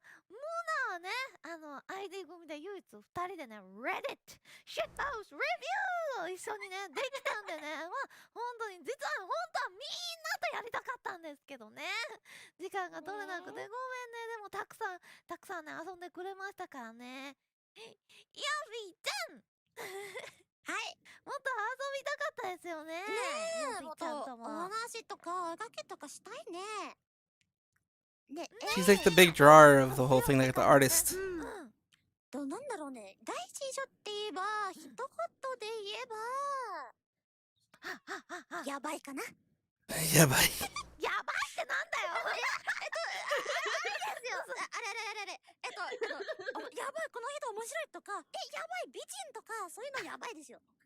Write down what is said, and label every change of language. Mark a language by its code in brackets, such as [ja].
[ja] ムーナはね、ID 組で唯一2人でね、Reddit Shitpost Review を一緒にね、できたんでね、まあ、本当に、実は本当はみんなとやりたかったんですけどね、時間が取れなくてごめんね、でもたくさんね、遊んでくれましたからね。ヨビーちゃんはい、もっと遊びたかったですよね。ねえ、もっとお話とかガキとかしたいね。 [en] She's like the big drawer of the whole thing, like the artist. [ja] なんだろうね。第一印象って言えば、一言で言えば、やばいかな。やばい。やばいってなんだよ。あれやばい、この人面白いとか、やばい、美人とか、そういうのやばいですよ。